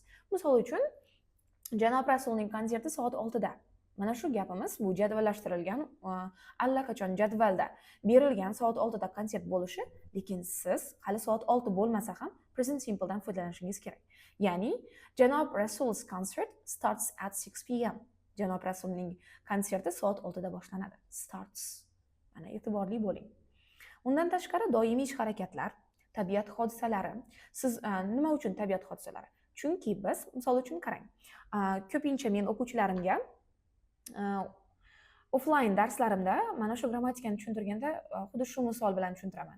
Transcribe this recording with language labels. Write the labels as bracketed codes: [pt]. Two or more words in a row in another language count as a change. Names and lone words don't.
[uz] Misol uchun, janob Rasulning konserti soat 6 da. Mana shu gapimiz bu jadvallashtirilgan, allaqachon jadvalda berilgan soat 6 da konsert bo'lishi, lekin siz hali soat 6 bo'lmasa ham [en] present simple [uz] dan foydalanishingiz kerak. [en] Ya'ni janob Rasul's concert starts at 6 p.m. [uz] Janob Rasulning konserti soat 6 da boshlanadi. Starts. Mana e'tiborli bo'ling. Undan tashqari doimiy ish harakatlar, tabiat hodisalari. Siz nima uchun tabiat hodisalari? Chunki biz, misol uchun qarang, ko'pincha men o'quvchilarimga offline darslarimda mana shu grammatikani tushuntirganda xuddi shu misol bilan tushuntiraman.